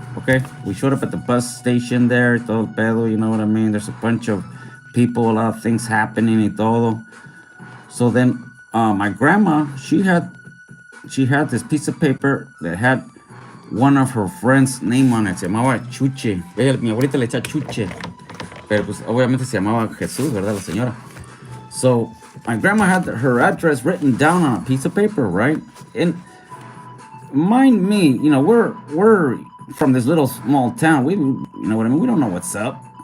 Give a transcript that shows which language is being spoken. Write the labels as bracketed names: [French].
[English] Okay, we showed up at the bus station there. [Spanish] Todo pedo, [English] you know what I mean? There's a bunch of people, a lot of things happening [Spanish] y todo. [English] So then, my grandma, she had this piece of paper that had one of her friends' name on it. [Spanish] Se llamaba Chuche. Mi abuelita le echa Chuche. Pero pues obviamente se llamaba Jesús, ¿verdad? La señora. [English] So my grandma had her address written down on a piece of paper, right? And mind me, we're from this little small town. We, you know what I mean? We don't know what's up.